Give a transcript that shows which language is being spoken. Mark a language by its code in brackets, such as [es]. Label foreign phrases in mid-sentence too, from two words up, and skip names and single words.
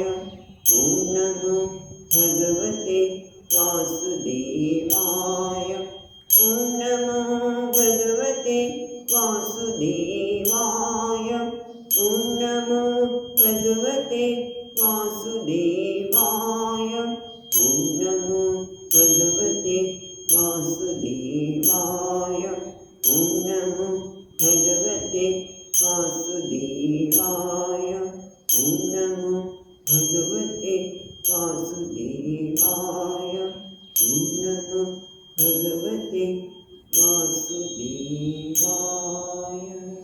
[sa] ॐ नमो भगवते वासुदेवाय। ॐ नमो भगवते वासुदेवाय। ॐ नमो भगवते वासुदेवाय। ॐ नमो भगवते વાસુદેવાય. ॐ नमो भगवते वासुदेवाय. ॐ नमो भगवते वासुदेवाय. ॐ नमो भगवते वासुदेवाय.